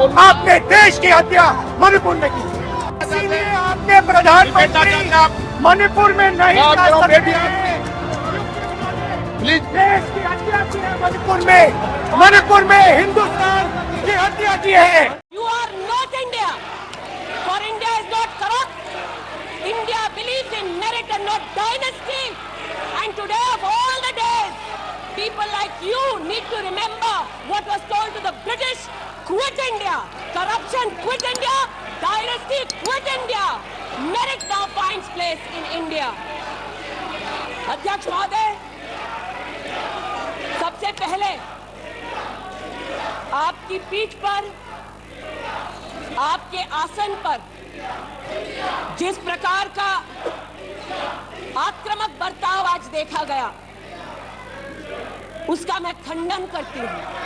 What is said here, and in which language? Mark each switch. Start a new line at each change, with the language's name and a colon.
Hindi: आपने देश की हत्या मणिपुर में की, इसीलिए आपने प्रधानमंत्री मणिपुर में नहीं जा सकते। देश की हत्या की है मणिपुर में हिंदुस्तान की हत्या की है।
English: You are not India. For India is not corrupt. India believes in merit and not dynasty. And today of all the days, people like you need to remember what was told to the British: quit India, corruption quit India, dynasty quit India. Merit now finds place in India.
Hindi: अध्यक्ष महोदय, सबसे पहले आपकी पीठ पर, आपके आसन पर जिस प्रकार का आक्रामक बर्ताव आज देखा गया, उसका मैं खंडन करती हूं।